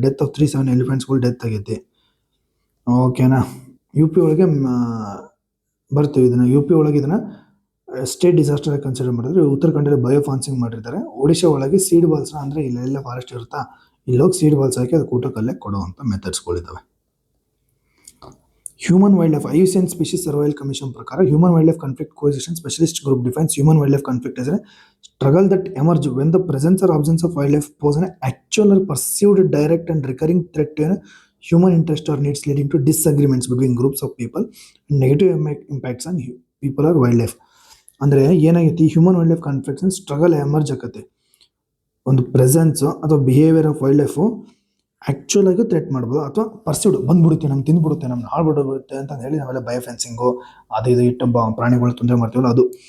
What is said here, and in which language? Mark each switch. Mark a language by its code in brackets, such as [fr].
[kn] Death of 37 ಎಲಿಫೆಂಟ್ಸ್ಗಳು death ಆಗೈತಿ. ಓಕೆನಾ. U P ಒಳಗೆ ಬರ್ತೀವಿ ಇದನ್ನು. ಯು ಪಿ ಒಳಗೆ ಇದನ್ನು ಸ್ಟೇಟ್ ಡಿಸಾಸ್ಟರ್ ಕನ್ಸಿಡರ್ ಮಾಡಿದ್ರೆ, ಉತ್ತರಾಖಂಡಲ್ಲಿ ಬಯೋಫಾನ್ಸಿಂಗ್ ಮಾಡಿರ್ತಾರೆ. ಒಡಿಶಾ ಒಳಗೆ ಸೀಡ್ ಬಾಲ್ಸ್ನ, ಅಂದರೆ ಇಲ್ಲೆಲ್ಲ ಫಾರೆಸ್ಟ್ ಇರುತ್ತಾ, ಇಲ್ಲೋಗಿ ಸೀಡ್ ಬಾಲ್ಸ್ ಹಾಕಿ ಅದು ಊಟಕ್ಕಲ್ಲೇ ಕೊಡುವಂಥ ಮೆಥಡ್ಸ್ಗಳಿದ್ದಾವೆ. [en] Human wildlife IUCN species survival commission ಪ್ರಕಾರ human wildlife conflict coexistence specialist group defines human wildlife conflict as a struggle that emerge when the presence or absence of wildlife pose an actual or perceived direct and recurring threat to human interest or needs, leading to disagreements between groups of people and negative impacts on people or wildlife. [kn] ಅಂದರೆ ಏನಾಗೈತಿ, human wild life conflicts struggle emerge ಆಕತ್ತೆ. ಒಂದು presence ಅಥವಾ behaviour of wild life actual ಆಗಿ threat ಮಾಡ್ಬೋದು, ಅಥವಾ ಪರ್ಸಿವ್ಡ್ ಬಂದ್ಬಿಡುತ್ತೆ, ನಮ್ಗೆ ತಿಂದ್ಬಿಡುತ್ತೆ, ನಮ್ಗೆ ಹಾಳ್ಬಿಡುತ್ತೆ ಅಂತ ಹೇಳಿ ನಾವೆಲ್ಲ ಬಯೋಫೆನ್ಸಿಂಗು ಅದು ಇದು ಇಟ್ಟು ಪ್ರಾಣಿಗಳು ತೊಂದರೆ ಮಾಡ್ತೀವಲ್ಲ ಅದು.